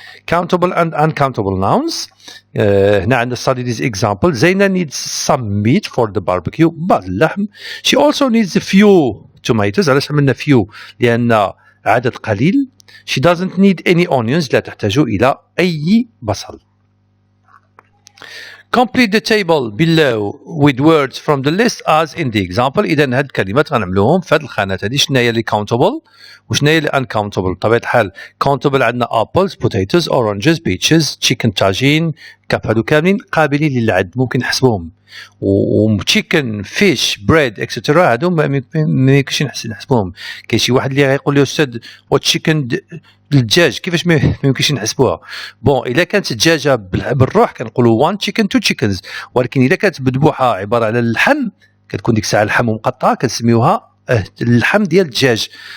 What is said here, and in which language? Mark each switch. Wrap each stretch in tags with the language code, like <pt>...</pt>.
<en>Countable and uncountable nouns.</en> <ar>هنا عندنا</ar> <en>study this example. زينة needs some meat for the barbecue.</en> <ar>بعض اللحم.</ar> <en>She also needs a few tomatoes.</en> <ar>علاش عملنا few؟ لأن عدد قليل.</ar> <en>She doesn't need any onions.</en> <ar>لا تحتاج إلى أي بصل.</ar> <en>Complete the table below with words from the list as in the example.</en> <ar>إذا هاد الكلمات غنعملوهم في هاد الخانات هادي. شنو هي اللي countable وشنو هي اللي uncountable؟ بطبيعة الحال countable عندنا</ar> <en>apples, potatoes, oranges, peaches, chicken, tagine.</en> <ar>هادو كاملين قابلين للعد ممكن نحسبوهم. و</ar> <en>chicken, fish, bread etc.</en> <ar>هادو ما يمكنش نحسبوهم. كاين شي واحد اللي غيقول لي استاذ وتشيكن الدجاج كيفاش ما يمكنش نحسبوها؟ بون الا كانت الدجاجه بالروح كنقولوا</ar> <en>1 chicken 2 chickens،</en> <ar>ولكن الا كانت مذبوحه عباره على اللحم كتكون ديك الساعه اللحم مقطعه كنسميوها اللحم ديال الدجاج.</ar>